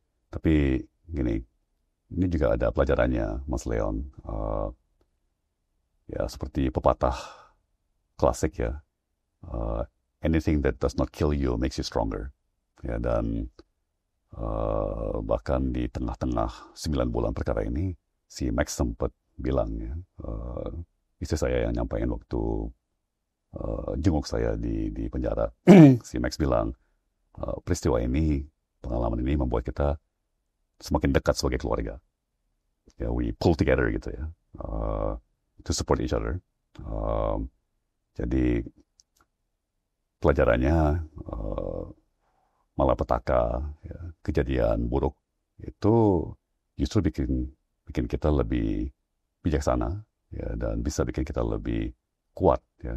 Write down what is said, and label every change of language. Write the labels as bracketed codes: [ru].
[id] Tapi gini, ini juga ada pelajarannya, Mas Leon. Ya seperti pepatah klasik ya, [en] anything that does not kill you makes you stronger. [id] Ya, dan bahkan di tengah-tengah 9 bulan perkara ini, si Max sempat bilang ya, istri saya yang nyampaikan waktu jenguk saya di penjara, si Max bilang, peristiwa ini, pengalaman ini membuat kita semakin dekat sebagai keluarga. [en] Ya, we pull together [id] gitu ya, [en] to support each other. [id] Jadi pelajarannya, malapetaka, ya, kejadian buruk itu justru bikin kita lebih bijaksana, ya, dan bisa bikin kita lebih kuat, ya.